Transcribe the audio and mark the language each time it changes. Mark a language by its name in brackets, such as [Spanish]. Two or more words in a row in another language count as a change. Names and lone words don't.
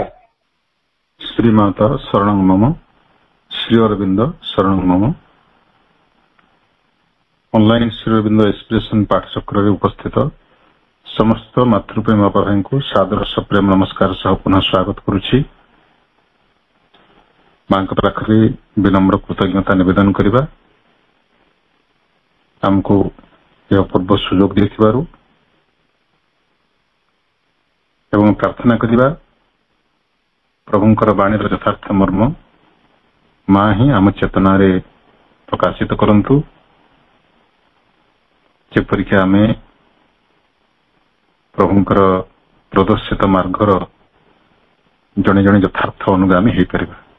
[Sanskrit] श्रीमाता शरणं मम श्री अरविंद शरणं मम [Odia] ଅନଲାଇନ ଶ୍ରୀ ଅରବିନ୍ଦ ଏକ୍ସପ୍ରେସନ ପାଠଚକ୍ର ଉପସ୍ଥିତ ସମସ୍ତ ମାତୃପ୍ରେମ ଭାଇ କୁ ସାଦର ପ୍ରେମ ନମସ୍କାର ସହ ପୁନଃ ସ୍ୱାଗତ କରୁଛି। ମାଙ୍କ ପାଖରେ ବିନମ୍ର କୃତଜ୍ଞତା ନିବେଦନ କରିବା ଆମକୁ ଏ ଅପୂର୍ବ ସୁଯୋଗ ଦେଇଥିବାରୁ ଏବଂ ପ୍ରାର୍ଥନା କରିବା ପ୍ରଭୁଙ୍କର ବାଣୀର ଯଥାର୍ଥ ମର୍ମ ମା ହିଁ ଆମ ଚେତନାରେ ପ୍ରକାଶିତ କରନ୍ତୁ, ଯେପରିକି ଆମେ ପ୍ରଭୁଙ୍କର ପ୍ରଦର୍ଶିତ ମାର୍ଗର ଜଣେ ଜଣେ ଯଥାର୍ଥ ଅନୁଗାମୀ ହେଇପାରିବା।